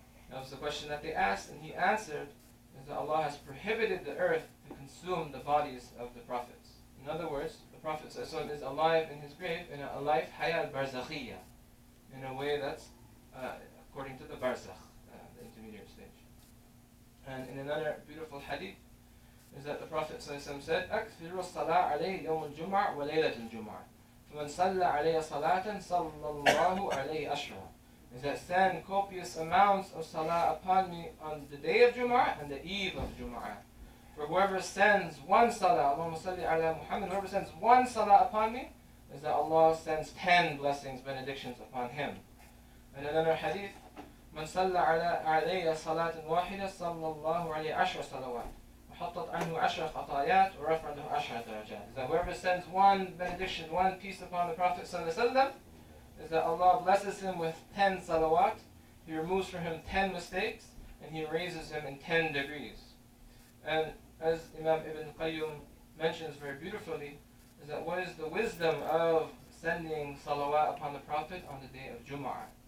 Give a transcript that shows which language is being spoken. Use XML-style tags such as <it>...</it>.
<en>That was the question that they asked, and he answered, is that Allah has prohibited the earth to consume the bodies of the prophets. In other words, the Prophet ﷺ is alive in his grave in a life hayal barzakhiyya, in a way that's according to the barzakh, the intermediate stage. And in another beautiful hadith is that the Prophet ﷺ said,</en> <ar>أكثر الصلاة عليه يوم الجمعة وليلة الجمعة فمن صلى عليه صلاة صلى الله عليه أشرا.</ar> <en>Is that send copious amounts of salah upon me on the day of Jumu'ah and the eve of Jumu'ah. For whoever sends one salah, Allahumma salli ala Muhammad, whoever sends one salah upon me, is that Allah sends 10 blessings, benedictions upon him. And another hadith,</en> <ar>من صلى علي صلاة واحدة صلى الله عليه عشر صلوات وحطت عنه عشر خطايات ورفع له عشر درجات.</ar> <en>Is that whoever sends one benediction, one peace upon the Prophet sallallahu alaihi wasallam, is that Allah blesses him with 10 salawat, he removes from him 10 mistakes, and he raises him in 10 degrees. And as Imam Ibn Qayyim mentions very beautifully, is that what is the wisdom of sending salawat upon the Prophet on the day of Jumu'ah?</en>